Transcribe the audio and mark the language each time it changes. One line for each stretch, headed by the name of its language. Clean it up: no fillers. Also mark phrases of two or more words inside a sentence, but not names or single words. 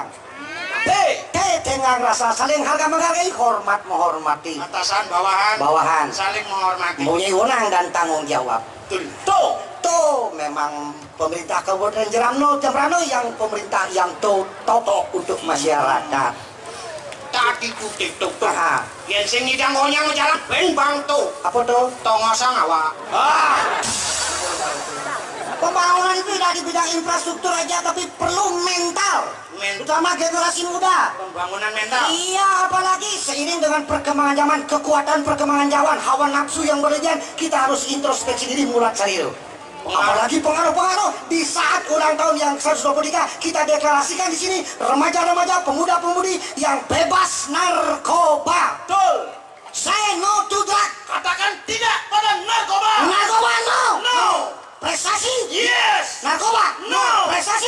Indonesian: Dengan rasa saling harga menghargai, hormat menghormati, Atasan bawahan. Saling menghormati. mempunyai wewenang dan tanggung jawab. Tuh. Memang pemerintah Kabupaten Jembrana yang pemerintah yang toto untuk masyarakat. Tadi putih tuh. Ah,
Balinese: Yang sing idang konyang jalan ben Bang tuh.
Indonesian: apa tuh?
Balinese: Tongosang awak.
Indonesian: Pembangunan itu tidak di bidang infrastruktur aja, tapi perlu mental, terutama generasi muda. Pembangunan mental. Iya, apalagi seiring dengan perkembangan zaman, kekuatan perkembangan zaman, hawa nafsu yang berlebihan, kita harus introspeksi diri mulai cari itu. Apalagi pengaruh-pengaruh di saat ulang tahun yang 123, kita deklarasikan di sini remaja-remaja, pemuda-pemudi yang bebas narkoba. Betul.
English: Say no to drug.
Indonesian: Katakan tidak pada narkoba. Narkoba no. No. Prestasi. Yes. Narkoba No. Prestasi.